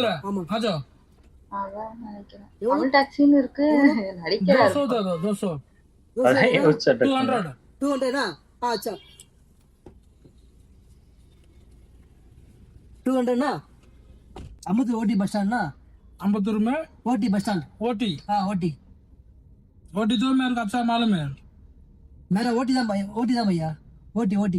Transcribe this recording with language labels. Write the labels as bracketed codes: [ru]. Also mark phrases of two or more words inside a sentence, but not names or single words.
[ta] அதான் நினைக்கிறேன். தமிழ் டாக்ஸின்னு இருக்கு, நடிக்கிறாரு. அதான் யோசிச்சேன். [hi] 200 ना? अच्छा 200 ना? अमृत ओटी बस स्टैंड ना? अम्बतूर में ओटी बस स्टैंड. ओटी हाँ ओटी. ओटी तो मेरे को अच्छा मालूम है. मेरा ओटी था भैया. ओटी ओटी.